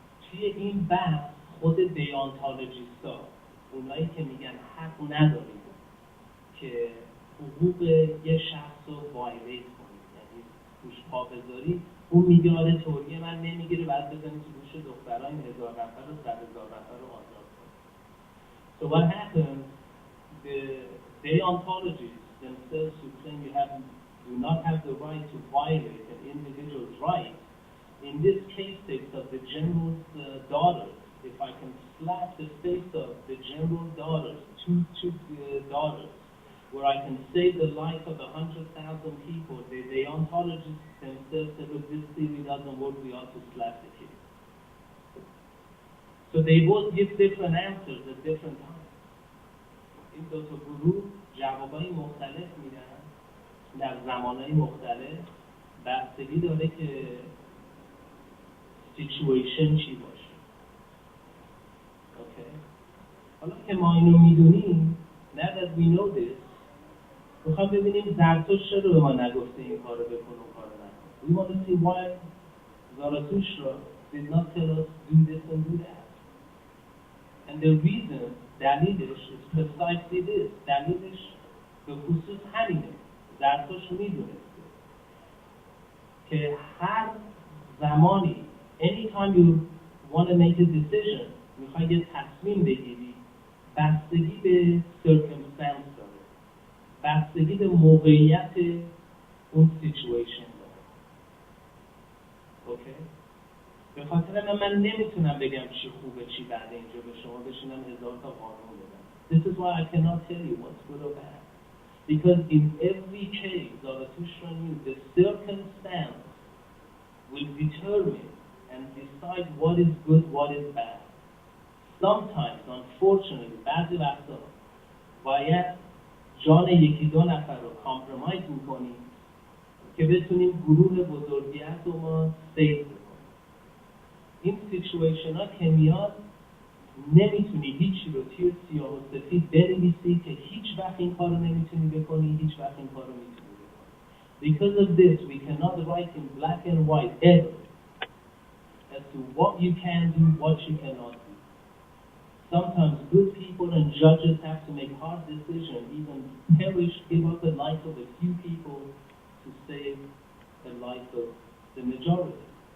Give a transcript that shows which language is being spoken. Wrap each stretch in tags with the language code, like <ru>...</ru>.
<fa>توی این بحث خود دیانتولوژیستا، اونایی که میگن حق نداریم که حقوق یه شخص رو وایلیت کنیم، یعنی گوش پا بذاری، اون میگه آره توریه من نمیگیره، بعد بزنی تو گوش دخترها این 1000 نفر و 100,000 نفر رو آزاد کنیم.</fa> <en>So what happens, the deontologists themselves who claim you do not have the right to violate an individual's rights, in this case of the general's daughters, if I can slap the face of the general's daughters, two daughters, where I can save the life of 100,000 people, the deontologists themselves said, look, this theory doesn't work, we ought to slap the kid. So they both give different answers at different times.</en> <fa>این 2 تا گروه جوابای مختلف میدن در زمانهای مختلف، بستگی داره که سیچویشن چی باشه. اوکی؟ حالا که ما اینو میدونیم،</fa> <en>now that we know this،</en> <fa>میخوام ببینیم زرتشت چرا به ما نگفته این کارو بکن اون کارو نکن.</fa> <en>We want to see why Zarathustra did not tell us do this and do that. And the reason</en> <fa>دلیلش</fa> <en>is precisely this.</en> <fa>دلیلش به خصوص همینه. زرتشت میدونسته که هر زمانی</fa> <en>anytime you want to make a decision</en> <fa>میخوای یه تصمیم بگیری، بستگی به circumstance داره، بستگی به موقعیت اون سیچویشن داره. اوکی؟ به خاطر من نمیتونم بگم چی خوبه چی بده اینجا به شما بشینم هزار تا قانون بدم.</fa> <en>This is why I cannot tell you what's good or bad. Because in every case, Zarathustra means the circumstance will determine and decide what is good, what is bad. Sometimes, unfortunately,</en> <fa>بعضی وقتا باید جان یکی دو نفر رو کامپرومایز میکنیم که بتونیم گروه بزرگیت رو ما سیو بکنیم. این سیچویشن ها که میاد نمیتونی هیچی رو توی سیاه و سفید بنویسی که هیچ وقت این کار رو نمیتونی بکنی، هیچ وقت این کار رو میتونی بکنی.</fa> <en>Because of this, we cannot write in black and white ever as to what you can do, what you cannot do. Sometimes good people and judges have to make hard decisions, even perish, give up the life of a few people to save the life of the majority.</en>